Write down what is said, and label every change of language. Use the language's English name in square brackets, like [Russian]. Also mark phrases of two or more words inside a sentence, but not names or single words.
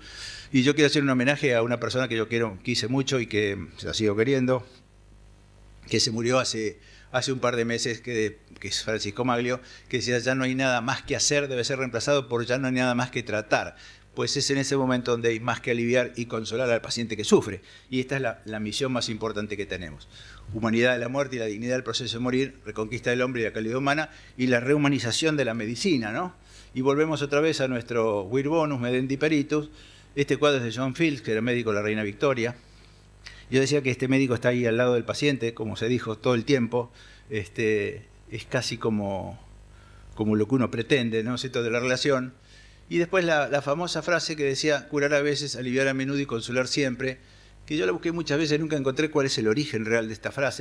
[Spanish] Y yo quiero hacer un homenaje a una persona que yo quise mucho y que la sigo queriendo, que se murió hace un par de meses, que es Francisco Maglio, que decía, ya no hay nada más que hacer, debe ser reemplazado por ya no hay nada más que tratar. Pues es en ese momento donde hay más que aliviar y consolar al paciente que sufre. Y esta es la misión más importante que tenemos. Humanidad de la muerte y la dignidad del proceso de morir, reconquista del hombre y la calidad humana, y la rehumanización de la medicina, ¿no? Y volvemos otra vez a nuestro [Latin] vir bonus, medendi peritus. [Spanish] Este cuadro es de John Fields, que era médico de la Reina Victoria. Yo decía que este médico está ahí al lado del paciente, como se dijo todo el tiempo, es casi como lo que uno pretende, ¿no? ¿Cierto? De la relación. Y después la famosa frase que decía, curar a veces, aliviar a menudo y consolar siempre, que yo la busqué muchas veces, nunca encontré cuál es el origen real de esta frase.